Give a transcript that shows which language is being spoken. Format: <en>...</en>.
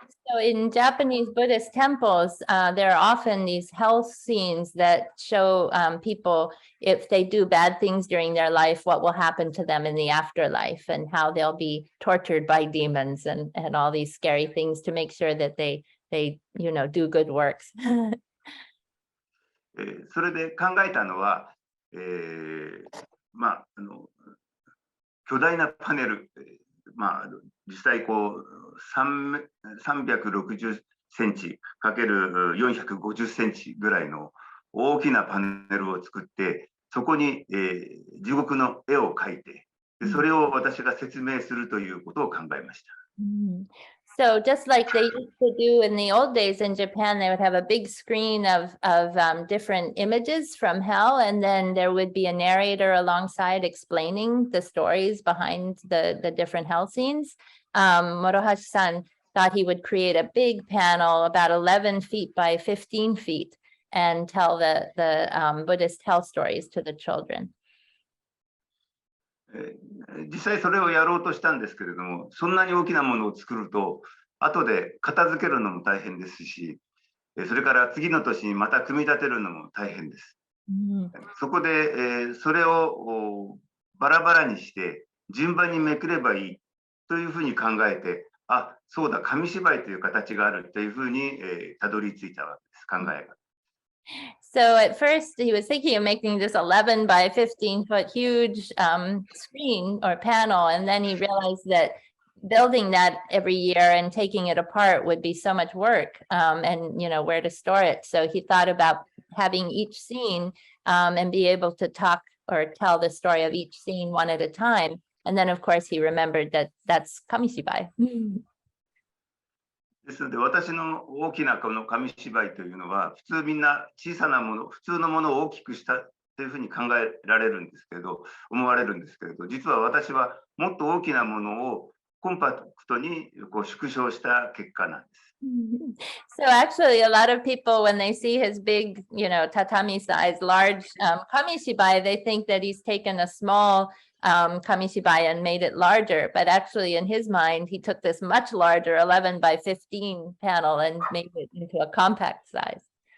<en>So in Japanese Buddhist temples, there are often these hell scenes that show people, if they do bad things during their life, what will happen to them in the afterlife and how they'll be tortured by demons and all these scary things to make sure that they do good works.</en> <ja>それで考えたのは、まあ、巨大なパネル、まあ、実際こう360センチかける450センチぐらいの大きなパネルを作って、そこに、地獄の絵を描いて、それを私が説明するということを考えました。</ja> <en>So just like they used to do in the old days in Japan, they would have a big screen of different images from hell, and then there would be a narrator alongside explaining the stories behind the different hell scenes. Morohashi-san thought he would create a big panel about 11 feet by 15 feet and tell the Buddhist hell stories to the children.</en> <ja>実際それをやろうとしたんですけれども、そんなに大きなものを作ると後で片付けるのも大変ですし、それから次の年にまた組み立てるのも大変です。そこで、それをバラバラにして順番にめくればいいというふうに考えて、あ、そうだ、紙芝居という形があるというふうにたどり着いたわけです、考えが。</ja> <en>So at first he was thinking of making this 11 by 15 foot huge screen or panel. And then he realized that building that every year and taking it apart would be so much work and, where to store it. So he thought about having each scene and be able to talk or tell the story of each scene one at a time. And then, of course, he remembered that that's Kamishibai.</en> <ja>ですので、私の大きなこの紙芝居というのは、普通みんな小さなもの、普通のものを大きくしたというふうに考えられるんですけど、思われるんですけれど、実は私はもっと大きなものをコンパクトにこう縮小した結果なんです。</ja> <en>So actually, a lot of people, when they see his big, tatami size, large kamishibai, they think that he's taken a small kamishibai and made it larger. But actually, in his mind, he took this much larger 11 by 15 panel and made it into a compact size.</en>